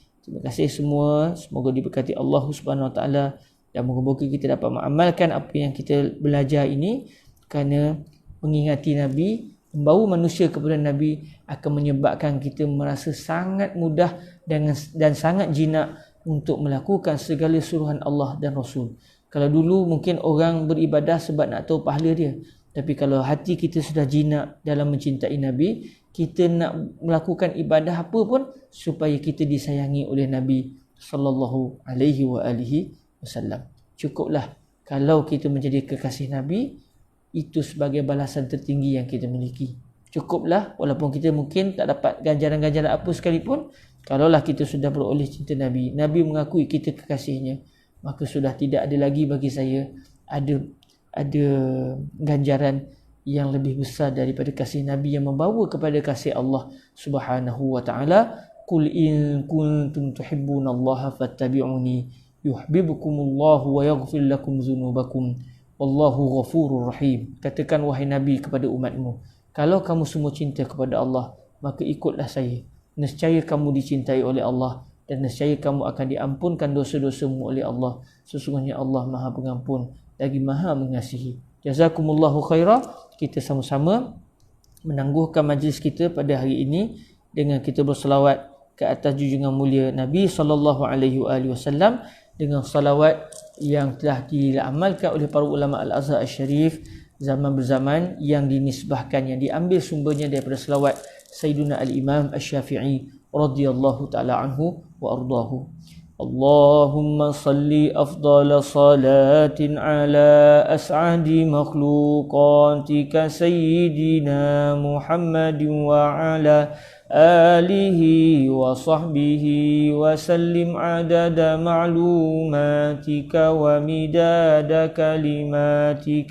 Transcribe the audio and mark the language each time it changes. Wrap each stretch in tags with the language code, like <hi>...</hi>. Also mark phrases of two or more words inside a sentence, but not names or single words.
<ms>Terima kasih semua, semoga diberkati Allah</ms> <ar>سبحانه وتعالى</ar> <ms>dan moga-moga kita dapat mengamalkan apa yang kita belajar ini, kerana mengingati Nabi, membawa manusia kepada Nabi akan menyebabkan kita merasa sangat mudah dan sangat jinak untuk melakukan segala suruhan Allah dan Rasul. Kalau dulu mungkin orang beribadah sebab nak tahu pahala dia, tapi kalau hati kita sudah jinak dalam mencintai Nabi, kita nak melakukan ibadah apa pun supaya kita disayangi oleh Nabi</ms> <ar>صلى الله عليه وسلم.</ar> <ms>Cukuplah kalau kita menjadi kekasih Nabi, itu sebagai balasan tertinggi yang kita miliki. Cukuplah walaupun kita mungkin tak dapat ganjaran-ganjaran apa sekalipun, kalaulah kita sudah beroleh cinta Nabi, Nabi mengakui kita kekasihnya, maka sudah tidak ada lagi bagi saya ada ganjaran yang lebih besar daripada kasih Nabi yang membawa kepada kasih Allah</ms> <ar>سبحانه وتعالى. قل إن كنتم تحبون الله فاتبعوني يحببكم الله ويغفر لكم ذنوبكم والله غفور رحيم.</ar> <ms>Katakan wahai Nabi kepada umatmu, kalau kamu semua cinta kepada Allah, maka ikutlah saya. Nescaya kamu dicintai oleh Allah, dan nescaya kamu akan diampunkan dosa-dosamu oleh Allah. Sesungguhnya Allah Maha Pengampun lagi Maha Mengasihi.</ms> <ar>جزاكم الله خيرا.</ar> <ms>Kita sama-sama menangguhkan majlis kita pada hari ini dengan kita berselawat ke atas junjungan mulia Nabi</ms> <ar>صلى الله عليه وسلم</ar> <ms>dengan salawat yang telah diamalkan oleh para ulama Al-Azhar Al-Syarif zaman berzaman, yang dinisbahkan, yang diambil sumbernya daripada selawat Sayyiduna Al-Imam Asy-Syafi'i</ms> <ar>رضي الله تعالى عنه وأرضاه. اللهم صل أفضل صلاة على أسعد مخلوقاتك سيدنا محمد وعلى آله وصحبه وسلم عدد معلوماتك ومداد كلماتك</ar>